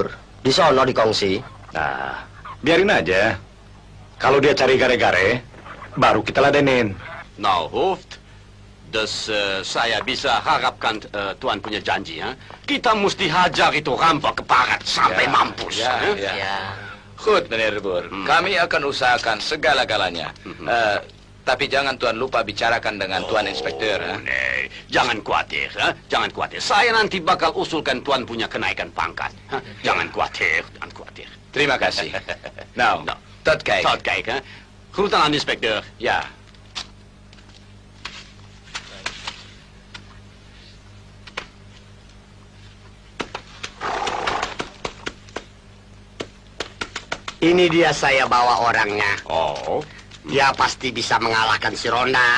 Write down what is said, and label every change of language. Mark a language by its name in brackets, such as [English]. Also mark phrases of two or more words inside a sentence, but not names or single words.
[Indonesian] Di sono dikongsi. Nah, biarin aja. Kalau dia cari gare-gare, baru kita ladenin. Now, [Dutch] Hoofd, dus [Indonesian] saya bisa harapkan Tuan punya janji, ya? Kita mesti hajar itu rampok ke barat sampai mampus. [Dutch] Goed, meneer Debur. [Indonesian] Kami akan usahakan segala-galanya. Tapi jangan Tuan lupa bicarakan dengan Tuan Inspektur. Nee, jangan khawatir, ha? Jangan khawatir. Saya nanti bakal usulkan Tuan punya kenaikan pangkat. Ha? Jangan khawatir, jangan khawatir. Terima kasih. [Dutch] Nou, tot kijk. Tot kijk, hè. Groeten aan de inspecteur. Ja. [Indonesian] Ini dia saya bawa orangnya. Oh. Dia pasti bisa mengalahkan si Ronda.